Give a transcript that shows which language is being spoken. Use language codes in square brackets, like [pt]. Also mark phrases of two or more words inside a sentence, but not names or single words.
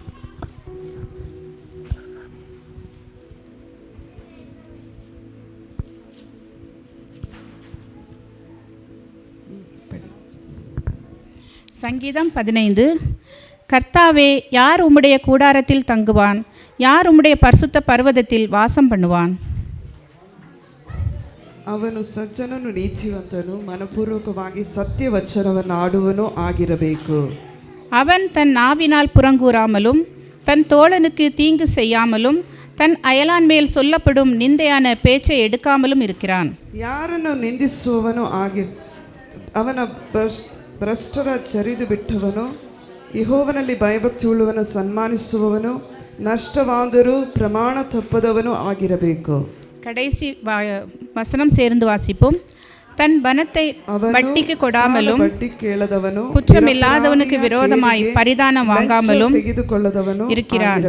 [ta] சங்கீதம் 15. கர்த்தாவே, யார் உம்முடைய கூடாரத்தில் தங்குவான்? யார் உம்முடைய பரிசுத்த பர்வதத்தில் வாசம் பண்ணுவான்? [kn] ಅವನು ಸಜ್ಜನನು ನೀತಿವಂತನು, ಮನಪೂರ್ವಕವಾಗಿ ಸತ್ಯವಚನವನ್ನು ಆಡುವನು ಆಗಿರಬೇಕು. [ta] அவன் தன் நாவினால் புறங்கூறாமலும் தன் தோழனுக்கு தீங்கு செய்யாமலும் தன் அயலான் மேல் சொல்லப்படும் நிந்தையான பேச்சை எடுக்காமலும் இருக்கிறான். [kn] ಯಾರನ್ನು ನಿಂದಿಸುವವನು ಅವನ ಭ್ರಷ್ಟರ ಚರಿದು ಬಿಟ್ಟವನು, ಯೆಹೋವನಲ್ಲಿ ಭಯಭಕ್ತಿ ಉಳ್ಳವನು, ಸನ್ಮಾನಿಸುವವನು, ನಷ್ಟವಾದರೂ ಪ್ರಮಾಣ ತಪ್ಪದವನು ಆಗಿರಬೇಕು. [ta] கடைசி வசனம் சேர்ந்து வாசிப்போம். தன் பணத்தை வட்டிக்கு கொடாமலும் குற்றமில்லாதவனுக்கு விரோதமாய் பரிதானம் வாங்காமலும் இருக்கிறான்.